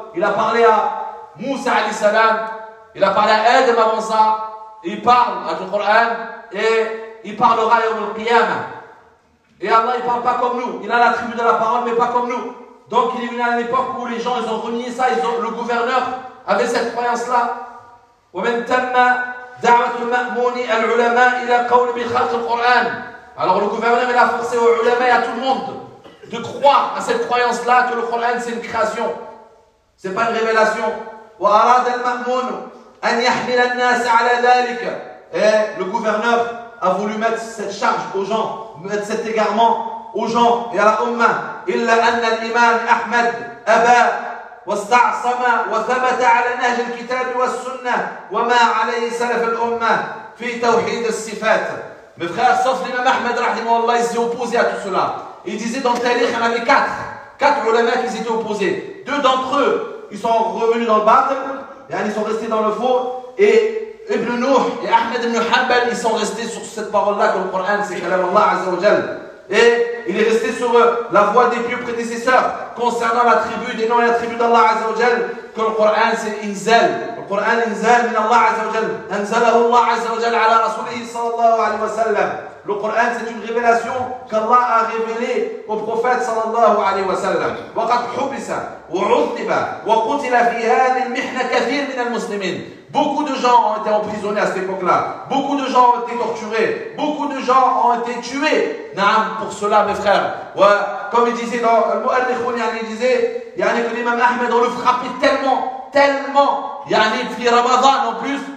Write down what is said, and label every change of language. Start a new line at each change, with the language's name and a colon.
French: Il a parlé à Moussa alayhi salam. Il a parlé à Adam avant ça. Il parle à tout le Coran et il parlera à Yawm al-Qiyamah. Et Allah, il ne parle pas comme nous. Il a l'attribut de la parole, mais pas comme nous. Donc, il est venu à une époque où les gens, ils ont renié ça. Le gouverneur avec cette croyance-là.
Arabic: ومن ثم دعوة المأمون العلماء إلى قول بخلق القرآن.
French: Alors le gouvernement a forcé aux ulama et à tout le monde de croire à cette croyance-là que le Coran c'est une création. C'est pas une révélation.
Arabic: وأراد المأمون أن يحمل الناس على ذلك.
French: Et le gouverneur a voulu mettre cette charge aux gens, mettre cet égarement aux gens et à la umma.
Arabic: إلا أن الإمام أحمد أبا واستعصم وثبت على نهج الكتاب والسنة وما عليه سلف الأمة في توحيد الصفات.
French: Mes frères, sauf l'imam Ahmed, rahimahullah, ils étaient opposés à tout cela. Il disait dans le tarikh, il y en avait quatre ulama qui étaient opposés. Deux d'entre eux, ils sont revenus dans le batil, et ils sont restés dans le faux. Et Ibn Nuh et Ahmed ibn Hanbal, ils sont restés sur cette parole-là que le Coran, c'est kalam Allah Azza wa Jal. Et il est resté sur la voie des pieux prédécesseurs concernant l'attribut des noms et l'attribut d'Allah Azza wa Jal, que le Coran c'est Inzal.
Arabic: القرآن إنزال من الله عز وجل أنزله الله عز وجل على رسوله صلى الله عليه وسلم القرآن
French: c'est une révélation qu'Allah a révélée au prophète
Arabic: صلى الله عليه وسلم وقد حبس وعذب وقتل في هذه المحنة كثير من المسلمين.
French: Beaucoup de gens ont été emprisonnés à cette époque-là. Beaucoup de gens ont été torturés. Beaucoup de gens ont été tués. Naam, pour cela, mes frères. Ouais. Comme il disait dans le Mu'allikh, il disait, yani que l'imam Ahmed, on le frappait tellement, yani, fi Ramadan en plus.